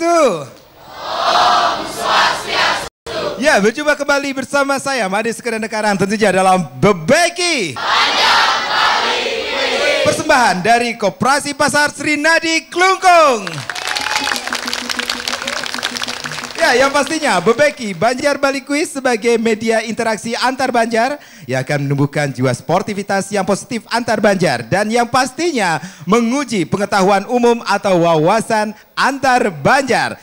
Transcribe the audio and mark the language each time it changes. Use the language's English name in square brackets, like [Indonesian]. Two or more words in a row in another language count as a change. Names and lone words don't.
[Balinese] Om Swastiastu. [Indonesian] Ya, berjumpa kembali bersama saya Made Sekedar tentu saja dalam Bebeki. Persembahan dari Koperasi Pasar Srinadi Klungkung. Ya, Ya, yang pastinya Bebeki Banjar Bali Quiz sebagai media interaksi antar Banjar yang akan menumbuhkan jiwa sportivitas yang positif antar Banjar dan yang pastinya menguji pengetahuan umum atau wawasan antar Banjar.